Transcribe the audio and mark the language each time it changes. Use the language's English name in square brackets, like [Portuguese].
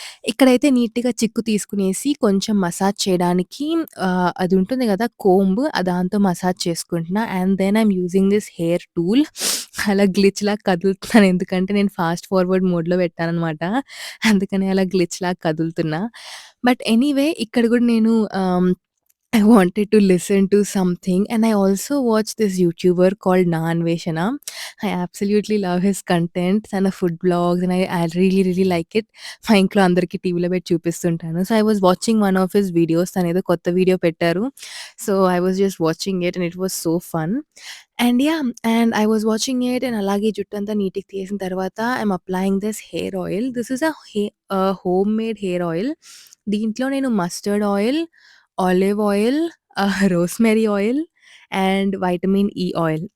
[Telugu] ఇక్కడైతే నీట్‌గా చిక్కు తీసుకునేసి కొంచెం మసాజ్ చేయడానికి అది ఉంటుంది గదా! కోంబ్ దాంతో మసాజ్ చేసుకుంటున్నా. [English] And then I'm using this hair tool. [Telugu] అలా గ్లిచ్‌లాగా కదులుతున్నాను. ఎందుకంటే నేను ఫాస్ట్ ఫార్వర్డ్ మోడ్‌లో పెట్టాననమాట. అందుకని అలా గ్లిచ్‌లాగా కదులుతున్నా. బట్ ఎనీవే ఇక్కడ గూడా నేను [English] I wanted to listen to something, and I also watched this YouTuber called Na Anveshana. I absolutely love his content and food blogs, and I really, really like it. [Telugu] మా ఇంట్లో అందరికీ టీవీలో పెట్టి చూపిస్తుంటాను. [English] So, I was watching one of his videos. [Telugu] తనేదో కొత్త video పెట్టారు. [English] So, I was just watching it and it was so fun. And yeah, and I was watching it and [Telugu] అలాగే జుట్టంతా నీట్‌గా తీసిన తర్వాత [English] I'm applying this hair oil. This is home made hair oil. [Telugu] దీంట్లో నేను [English] Mustard oil, olive oil, rosemary oil and vitamin E oil.